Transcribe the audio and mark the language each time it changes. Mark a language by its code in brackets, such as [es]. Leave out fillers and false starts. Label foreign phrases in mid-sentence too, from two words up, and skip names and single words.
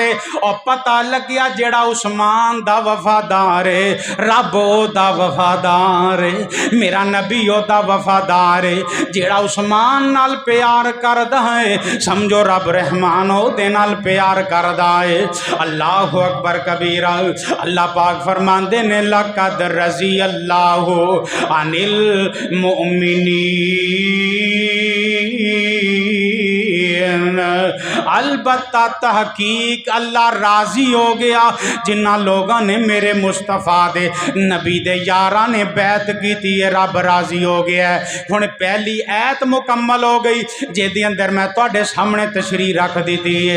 [pa] اور پتا لگیا جیڑا عثمان دا وفادار ہے رب اودا وفادار ہے، میرا نبی اودا وفادار ہے. جیڑا عثمان نال پیار کردا ہے سمجھو رب رحمان اودے نال پیار کردا ہے. [ar] الله أكبر كبيرا. [pa] اللہ پاک فرماندے نے [ar] لقد رضي الله عن المؤمنين [pa] البتہ تحقیق اللہ راضی ہو گیا جنا لوگوں نے میرے مصطفیٰ دے نبی دے یاراں نے بیعت کی تھی، رب راضی ہو گیا ہے. ہن پہلی آیت مکمل ہو گئی جہدے اندر میں تہاڈے سامنے تشریح رکھ دتی ہے.